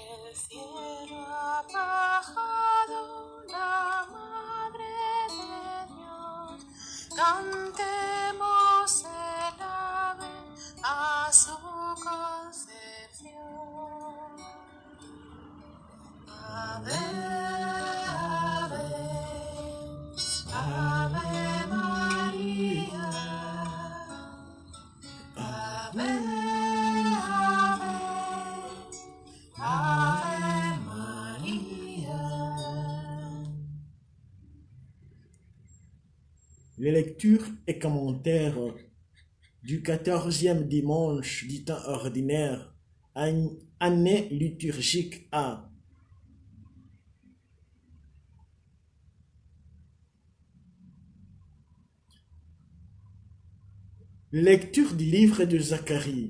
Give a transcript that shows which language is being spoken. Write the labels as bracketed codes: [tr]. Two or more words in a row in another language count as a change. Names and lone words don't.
[es] cielo ha bajado la Madre de Dios. Cantemos el ave a su concepción. [la] Ave, ave, ave María. Ave, ave, ave María. [fr] Les lectures et commentaires du 14e dimanche du temps ordinaire, année liturgique A. Lecture du livre de Zacharie.